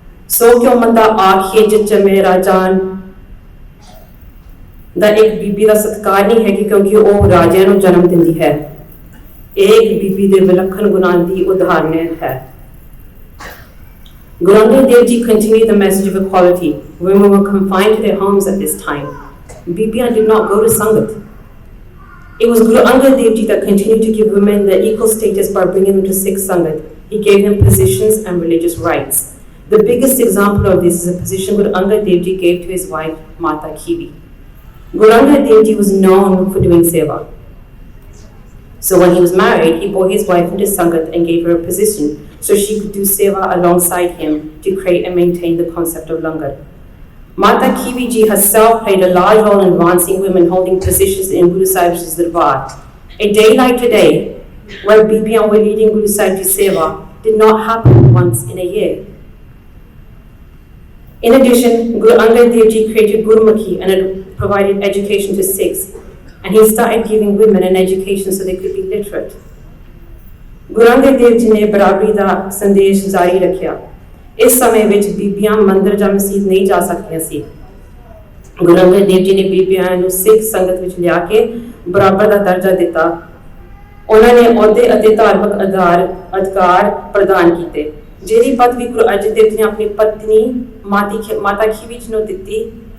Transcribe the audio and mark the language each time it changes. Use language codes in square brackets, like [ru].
[pa] ਸੋ ਕਿਉਂ ਮੰਦਾ ਆਖੀਏ ਜਚਮੇ ਰਾਜਾਨ ਦਾ ਇੱਕ ਬੀਬੀ ਦਾ ਸਤਿਕਾਰ ਨਹੀਂ ਹੈ ਕਿਉਂਕਿ ਉਹ ਰਾਜਿਆਂ ਨੂੰ ਜਨਮ ਦਿੰਦੀ ਹੈ। ਇਹ ਇੱਕ ਬੀਬੀ ਦੇ ਵਿਲੱਖਣ ਗੁਣਾਂ ਦੀ ਉਦਾਹਰਨ ਹੈ। [en] Guru Angad Dev Ji continued the message of equality. Women were confined to their homes at this time. Bibiyan did not go to Sangat. It was Guru Angad Dev Ji that continued to give women their equal status by bringing them to Sikh Sangat. He gave them positions and religious rights. The biggest example of this is a position Guru Angad Dev Ji gave to his wife, Mata Khivi. Guru Angad Dev Ji was known for doing seva. So when he was married, he brought his wife into Sangat and gave her a position so she could do seva alongside him to create and maintain the concept of langar. Mata Kiwi Ji herself played a large role in advancing women holding positions in Guru Sahib's Darbar. A day like today, where Bibiyan were leading Guru Sahib's Seva, did not happen once in a year. In addition, Guru Angad Dev Ji created Gurmukhi and provided education to Sikhs, and he started giving women an education so they could be literate. [pa] Guru Angad Dev Ji ne barabari da sandesh jari rakhiya. ਇਸ ਸਮੇਂ ਵਿੱਚ ਬੀਬੀਆਂ ਮੰਦਿਰ ਜਾਂ ਮਸਜਿਦ ਨਹੀਂ ਜਾ ਸਕਦੀਆਂ ਸੀ। ਗੁਰੂ ਅੰਗਦ ਦੇਵ ਜੀ ਨੇ ਬੀਬੀਆਂ ਨੂੰ ਸਿੱਖ ਸੰਗਤ ਵਿੱਚ ਲਿਆ ਕੇ ਬਰਾਬਰ ਦਾ ਦਰਜਾ ਦਿੱਤਾ। ਉਹਨਾਂ ਨੇ ਅਹੁਦੇ ਅਤੇ ਧਾਰਮਿਕ ਅਧਿਕਾਰ ਪ੍ਰਦਾਨ ਕੀਤੇ, ਜਿਹੜੀ ਪਦਵੀ ਗੁਰੂ ਅਰਜਨ ਦੇਵ ਜੀ ਨੇ ਆਪਣੀ ਪਤਨੀ ਮਾਤਾ ਖੀਵੀ ਜੀ ਨੂੰ ਦਿੱਤੀ।